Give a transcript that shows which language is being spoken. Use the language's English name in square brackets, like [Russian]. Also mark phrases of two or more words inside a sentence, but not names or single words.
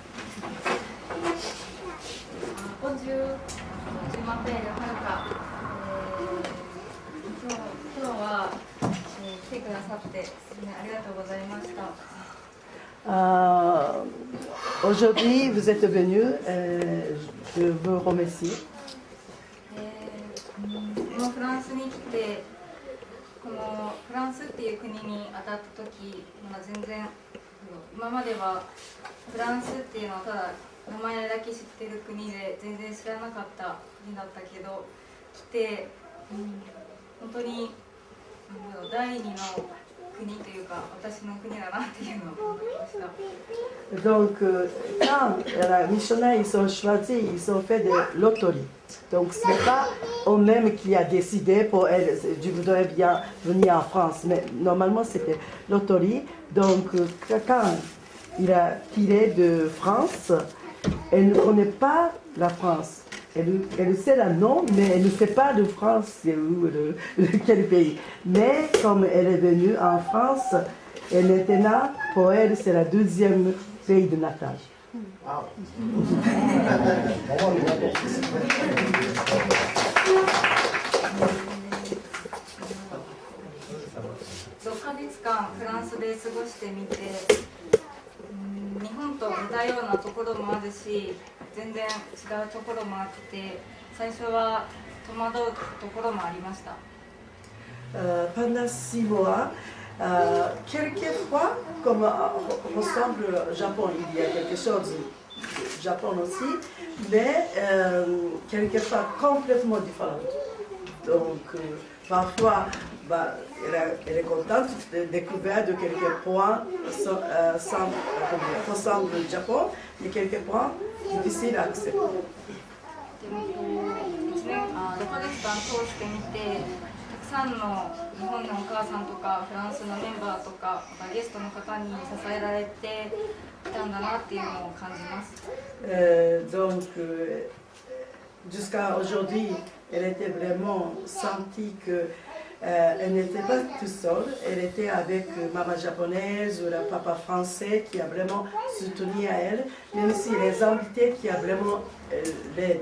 [French] Bonjour, je m'appelle Haruka. [Japanese] 今日は来てくださってありがとうございました。 [French] Aujourd'hui, vous êtes venu, je veux remercier. [Japanese] このフランスに来て、このフランスっていう国に当たった時、全然今まではフランスっていうのはただ名前だけ知ってる国で全然知らなかった国だったけど来て、本当になんだろう、第二の国というか私の国だなっていうのを思いました。 [French] Donc, quand les missionnaires ils sont choisis, ils ont fait de loterie. Donc, ce n'est pas eux-mêmes qui a décidé pour elle, je voudrais bien venir en France. Mais normalement, c'était loterie. Donc, quand il a tiré de France, elle ne connaît pas la France. Elle sait le nom, mais elle ne sait pas de France, c'est où, quel pays. Mais comme elle est venue en France, et maintenant, pour elle, c'est le deuxième pays de natal. Wow. [Japanese] 6ヶ月間フランスで過ごしてみて、日本と似たようなところもあるし全然違うところもあって最初は戸惑うところもありました。 [French] Pendant 6 mois, quelquefois, comme ressemble au Japon, il y a quelque chose du Japon aussi, mais quelquefois complètement différent. Donc, parfois, elle est contente de découvrir de quelques points ressemblent au Japon, et quelques points difficiles à accepter. [Japanese] 6 ヶ月間通してみてたくさんの日本のお母さんとかフランスのメンバーとかゲストの方に支えられてきたんだなっていうのを感じます。 [French] Donc, jusqu'à aujourd'hui, elle était vraiment sentie qu'elle n'était pas toute seule, elle était avec maman japonaise ou le papa français qui a vraiment soutenu à elle, mais aussi les invités qui a vraiment l'aide.